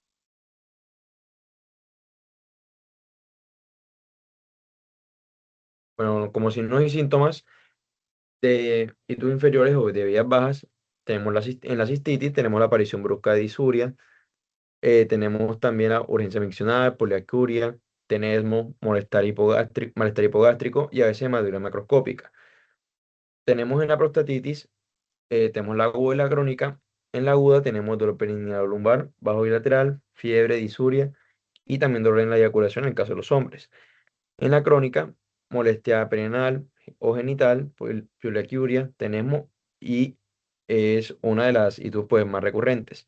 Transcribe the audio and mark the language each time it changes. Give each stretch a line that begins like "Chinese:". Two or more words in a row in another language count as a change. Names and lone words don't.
Spanish: Bueno, como signos y síntomas de hitos inferiores o de vías bajas, tenemos en la cistitis tenemos la aparición brusca de disuria, tenemos también la urgencia miccional, poliacuria, tenesmo, malestar hipogástrico y a veces hematurias macroscópica. Tenemos en la prostatitis, tenemos la aguda y la crónica. En la aguda tenemos dolor perineal o lumbar, bajo bilateral, fiebre, disuria y también dolor en la eyaculación en el caso de los hombres. En la crónica, molestia perineal o genital, pues, poliacuria, tenesmo y es una de las ITUS pues, más recurrentes.